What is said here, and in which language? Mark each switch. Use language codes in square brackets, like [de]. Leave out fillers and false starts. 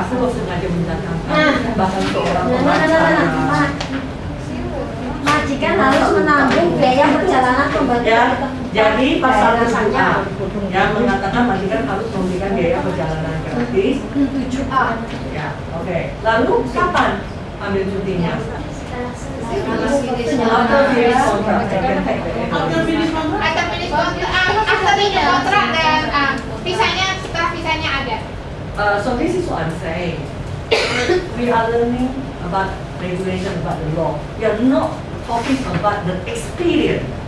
[id] Aku kok sengaja mendatangkan bahkan seorang pengacara. Majikan harus menanggung biaya perjalanan kembali. Ya, jadi pasal 7A yang mengatakan majikan harus memberikan biaya perjalanan gratis. 7A. Ya, oke. Lalu kapan ambil cutinya? [en] After finish contract, I can take the After finish contract? After finish [id] kontrak dan visanya setelah visanya ada. [en] So this is what I'm saying. We are learning about regulation, about the law. We are not talking about the experience.